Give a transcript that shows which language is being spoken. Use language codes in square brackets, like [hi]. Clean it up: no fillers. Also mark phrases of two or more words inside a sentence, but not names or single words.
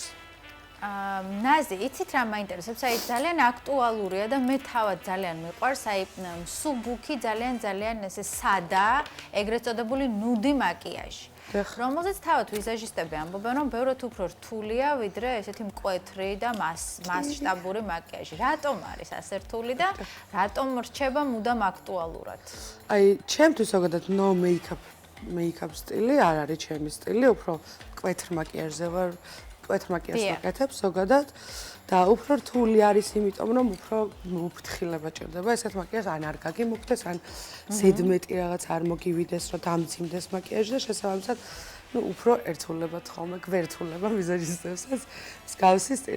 [ka] ნაზი, იცით რა მაინტერესებს? აი ძალიან აქტუალურია და მე თავად ძალიან მიყვარს, აი მსუბუქი, ძალიან ესე სადა, ეგრეთ წოდებული ნუდი მაკიაჟი. რომელზეც თავად ვიზაჟისტები ამბობენ, რომ ბევრად უფრო რთულია, ვიდრე ესეთი მკვეთრი და მასშტაბური მაკიაჟი. რატომ არის ასე რთული და რატომ რჩება მუდამ აქტუალურად? აი, ჩემთვის ზოგადად [en] no make-up [ka] სტილი არ არის ჩემი სტილი, უფრო მკვეთრ მაკიაჟზე ვარ ტვეთ მაკიაჟს ვაკეთებ ზოგადად და უფრო რთული არის იმიტომ რომ უფრო უფრთხილება ჭირდება ესეთ მაკიაჟს ან არ გაგიმუქდეს ან ზედმეტი რაღაც არ მოგივიდეს რომ დამძიმდეს მაკიაჟი და შესაბამისად უფრო ერთგულებად ხოლმე გვერდულება ვიზაჟისტებსაც მსგავსი სტილი.